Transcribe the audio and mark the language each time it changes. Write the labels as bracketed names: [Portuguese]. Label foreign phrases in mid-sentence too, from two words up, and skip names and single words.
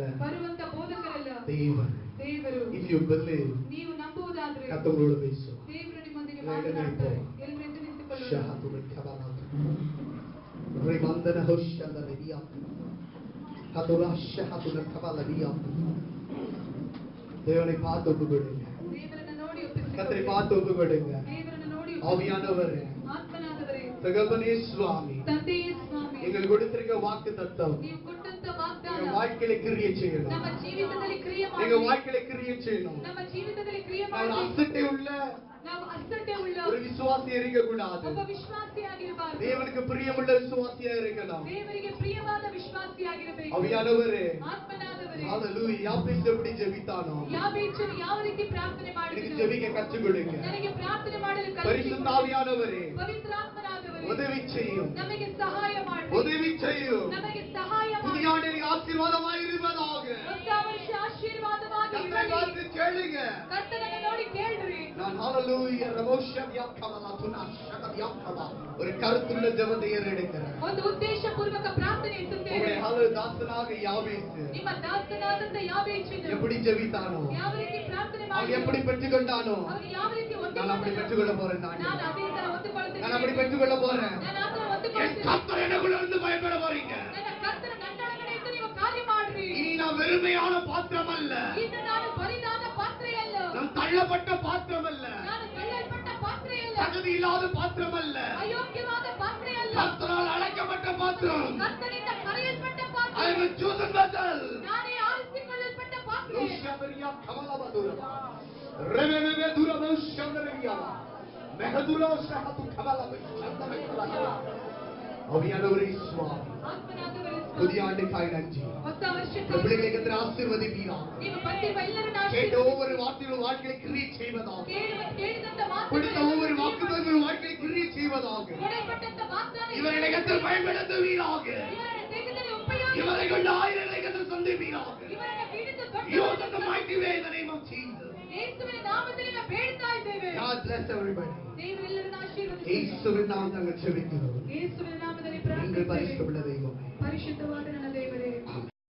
[Kannada] ಬರುವಂತ ಬೋಧಕರಲ್ಲ, [Tamil] தேவன். [Kannada] ದೇವರು. [English] If you believe, [Kannada] ನೀವು ನಂಬುವುದಾದ್ರೆ [Tamil] கர்த்தரோடு பேசும். [Kannada] ದೇವರು ನಿಮ್ಮೊಂದಿಗೆ ಎಲ್ಲರೂ ಮಾತನಾಡ್ತಾರೆ. ನಿಂತು. ಎಲ್ಲರೂ ಎದ್ದು ನಿಂತುಕೊಳ್ಳೋಣ. ஷஹதுல் கபலாத் ரிமந்தன ஹுஷந்த ரியா ஹதுரா ஷஹதுல் கபலவியா. [Tamil] தேவனை பார்த்து ஒப்புக்கொடுங்க. [Kannada] ದೇವರನ್ನ ನೋಡಿ ಒಪ್ಪಿಸಿಕೊಳ್ಳಿ. [Tamil] கர்த்தரை பார்த்து ஒப்புக்கொடுங்க. [Kannada] ದೇವರನ್ನ ನೋಡಿ [Tamil] ஆவியானவரே, [Kannada] ಆತ್ಮನಾದವರೇ, [Tamil] தகப்பனே சுவாமி, [Kannada] ತಂದೆಯೇ ಸ್ವಾಮಿ, [Tamil] எங்கள் கொடுத்திருக்க வாக்கு தத்தம் [Kannada] ನೀವು ಕೊಟ್ಟಂತ [Tamil] எங்க [Kannada] ವಾಗ್ದಾನ [Tamil] வாழ்க்கையில கிரியை செய்யணும். [Kannada] ನಮ್ಮ ಜೀವಿತದಲ್ಲಿ ಕ್ರಿಯೆ [Tamil] எங்க [Kannada] ಮಾಡಿ. [Tamil] வாழ்க்கையில கிரியை செய்யணும். [Kannada] ನಮ್ಮ ಜೀವಿತದಲ್ಲಿ ಕ್ರಿಯೆ [Tamil] நான் [Kannada] ಮಾಡಿ. [Tamil] அசட்டை உள்ள [Kannada] ನಾವು ಅಸಡ್ಡೆ ಉಳ್ಳ [Tamil] ஒரு விசுவாசி இருக்க கூடாது. [Kannada] ಒಬ್ಬ ವಿಶ್ವಾಸಿಯಾಗಿರಬಾರದು. [Tamil] தேவனுக்கு பிரியமுள்ள விசுவாசியா இருக்கணும். [Kannada] ದೇವರಿಗೆ ಪ್ರಿಯವಾದ ವಿಶ್ವಾಸಿಯಾಗಿರಬೇಕು. [Tamil] ஆவியானவரே, [Kannada] ಆತ್ಮನಾದವರೇ, [Tamil] ஹalleluya. யாபேஸ் எப்படி ஜெபித்தானோ [Kannada] ಯಾಬೇಚನು ಯಾವ ರೀತಿ ಪ್ರಾರ್ಥನೆ [Tamil] எனக்கு [Kannada] ಮಾಡಿದನು? [Tamil] ஜெபிக்க கற்றுக் கொடுங்க. [Kannada] ನನಗೆ ಪ್ರಾರ್ಥನೆ ಮಾಡಲು [Tamil] பரிசுத்த [Kannada] ಕಲಿಸಿಕೊಡಿ. [Tamil] ஆவியானவரೇ, [Kannada] ಪವಿತ್ರಾತ್ಮನಾದವರೇ, [Tamil] உதவி செய்யும், [Kannada] ನಮಗೆ ಸಹಾಯ ಮಾಡಿ. [Tamil] உதவி செய்யும். [Kannada] ನಮಗೆ ಸಹಾಯ ಮಾಡಿ. [Tamil] புதிய ஆண்டில் ஆசீர்வாதமாய் இருப்பதாக. [Kannada] ಹೊಸ ವರ್ಷ ಆಶೀರ್ವಾದವಾಗಿ [Tamil] கர்த்தரை [Kannada] ಇರಲಿ. [Tamil] பார்த்து கேளுங்க. [Kannada] ಕರ್ತನನ್ನು ನೋಡಿ ಕೇಳ್ರಿ. [Tamil] நான் ஹalleluya ரமோஷவ்யாக்கமலா துனாஷகவ்யாக்கமலா ஒரு கருத்துள்ள ஜெபத்தை ஏறெடுக்கிறேன். [Kannada] ಒಂದು ಉದ್ದೇಶಪೂರ್ವಕ ಪ್ರಾರ್ಥನೆ ಇಟ್ಟುತ್ತೇವೆ. [Tamil] உங்களுடைய ஹalleluya தாசனாக யாபேஸ் [Kannada] ನಿಮ್ಮ ದಾಸನಾದಂತ ಯಾಬೇಚನು [Tamil] எப்படி ஜெபித்தானோ, [Kannada] ಯಾವ ರೀತಿ ಪ್ರಾರ್ಥನೆ [Tamil] அவன் [Kannada] ಮಾಡಿದನು? [Tamil] எப்படி பெற்றுக்கொண்டானோ, [Kannada] ಅವನು ಯಾವ ರೀತಿ [Tamil] நான் அப்படி [Kannada] ಹೊಂದಿಕೊಂಡನು? [Tamil] பெற்றுக்கொள்ள போறேன். [Kannada] ನಾನು ಅದೇ ತರ ಹೊಂದಿಕೊಳ್ಳುತ್ತೇನೆ. [Tamil] நான் அப்படி பெற்றுக்கொள்ள போறேன். [Kannada] ನಾನು ಆ ತರ [Tamil] என் [Kannada] ಹೊಂದಿಕೊಳ್ಳುತ್ತೇನೆ. [Tamil] கர்த்தர் எனக்குள்ள இருந்து பயப்பட போறீங்க. [Kannada] ನನ್ನ ಕರ್ತನ ನನ್ನೊಳಗಡೆ ಇದ್ದು ನೀವು ಕಾರ್ಯ ಮಾಡ್ರಿ. [Tamil] இனி நான் வெறுமையான பாத்திரம் அல்ல, [Kannada] ಇನ್ನು ನಾನು ಬರಿದಾದ ಪಾತ್ರೆಯಲ್ಲ. [Tamil] நான் தள்ளப்பட்ட பாத்திரம் அல்ல, [Kannada] ನಾನು ತಳ್ಳಲ್ಪಟ್ಟ ಪಾತ್ರೆಯಲ್ಲ. [Tamil] தகுதி இல்லாத பாத்திரம் அல்ல, [Kannada] ಅಯೋಗ್ಯವಾದ ಪಾತ್ರೆಯಲ್ಲ. [Tamil] கர்த்தரால் அழைக்கப்பட்ட பாத்திரம். [Kannada] ಕರ್ತನಿಂದ ಕರೆಯಲ್ಪಟ್ಟ [English] I [Kannada] ಪಾತ್ರೆ. [English] am a chosen vessel. [Kannada] ನಾನೇ ಆರಿಸಿಕೊಳ್ಳಲ್ಪಟ್ಟ ಪಾತ್ರೆ. ರುಷಬರಿಯಾ ಕಮಲಬದುರ ರೆವೆವೆವೆ ದುರಬ ಶಂದರಿಯಾ ಮೆಹದುರ ಶಹತು ಕಮಲಬ ಶಂದರಿಯಾ. [Tamil] அவியானவரே சுவாமி, [Kannada] ಆತ್ಮನಾದವರೇ ಸ್ವಾಮಿ, [Tamil] புதிய ஆண்டுக்காய் நன்றி. [Kannada] ಹೊಸ ವರ್ಷಕ್ಕೆ [Tamil] இந்த பிள்ளைகளை கர்த்தர் ஆசீர்வதிப்பீராக. [Kannada] ನೀವು ಬಂದಿರುವ ಎಲ್ಲರನ್ನ [Tamil] கேட்ட [Kannada] ಆಶೀರ್ವದಿಸಿ. [Tamil] ஒவ்வொரு வார்த்தையிலும் வாழ்க்கையை கிரியை செய்வதாக. [Kannada] ಕೇಳಿದಂತ [Tamil] கொடுத்த [Kannada] ಮಾತುಗಳು [Tamil] ஒவ்வொரு வாக்குத்தத்தங்களும் வாழ்க்கையை கிரியை செய்வதாக. [Kannada] ಕೊಡಲ್ಪಟ್ಟಂತ ವಾಗ್ದಾನ [Tamil] இவர்களை கர்த்தர் பயன்படுத்துவீராக. [Kannada] ಇವರನ್ನ ತೆಗೆದರೆ ಉಪಯೋಗ. [Tamil] இவரை கொண்டு ஆயிரங்களை கர்த்தர் சந்திப்பீராக. [Kannada] ಇವರನ್ನ ಪೀಡಿತ [English] Use in the mighty way in the name of Jesus. [Kannada] ಯೇಸುವಿನ ನಾಮದಲ್ಲಿ ನಾವು ಬೇಡ್ತಾ ಇದ್ದೇವೆ. [English] God bless everybody. [Kannada] ದೇವರೆಲ್ಲರನ್ನ ಆಶೀರ್ವದಿಸಿ. [Tamil] இயேசுவின் நாமத்தில் நாங்கள் ஜெபிக்கிறோம். [Kannada] ಯೇಸುವಿನ ನಾಮದಲ್ಲಿ [Tamil] நீங்கள் [Kannada] ಪ್ರಾರ್ಥಿಸುತ್ತೇವೆ. [Tamil] பரிசுத்தமுள்ள தெய்வமே. [Kannada] ಪರಿಶುದ್ಧವಾದ ನನ್ನ ದೇವರೇ.